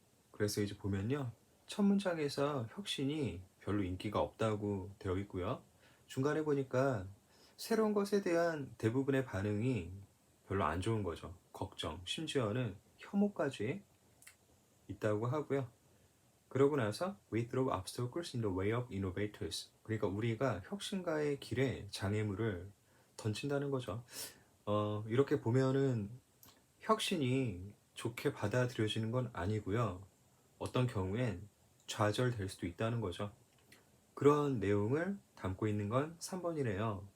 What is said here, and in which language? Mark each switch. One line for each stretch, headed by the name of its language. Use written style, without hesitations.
Korean: 그래서 이제 보면요, 첫 문장에서 혁신이 별로 인기가 없다고 되어 있고요. 중간에 보니까 새로운 것에 대한 대부분의 반응이 별로 안 좋은 거죠. 걱정, 심지어는 혐오까지 있다고 하고요. 그러고 나서
English: We throw obstacles in the way of innovators.
Korean: 그러니까 우리가 혁신가의 길에 장애물을 던진다는 거죠. 이렇게 보면은 혁신이 좋게 받아들여지는 건 아니고요. 어떤 경우엔 좌절될 수도 있다는 거죠. 그런 내용을 담고 있는 건 3번이래요.